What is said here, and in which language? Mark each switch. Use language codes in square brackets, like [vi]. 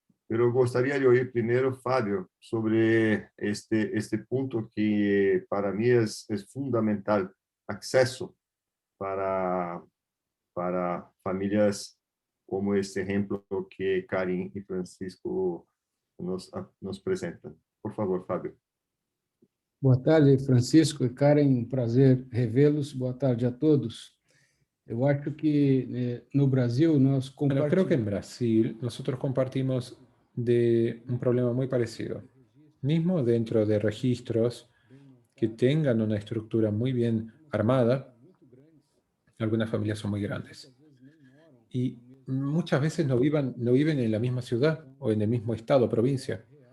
[es] Pero gostaria de oír primero, Fábio, sobre este punto que para mí es fundamental, acceso para, para familias como este ejemplo que Karin y Francisco nos presentam. Por favor, Fábio. [pt] Boa tarde, Francisco e Karen, um prazer revê-los. Boa tarde a todos. Eu acho que no Brasil nós [es] Bueno, creo que en Brasil nosotros compartimos de un problema muy parecido. Mismo dentro de registros que tengan una estructura muy bien armada, algunas familias son muy grandes. Y muchas veces no viven en la misma ciudad o en el mismo estado o provincia.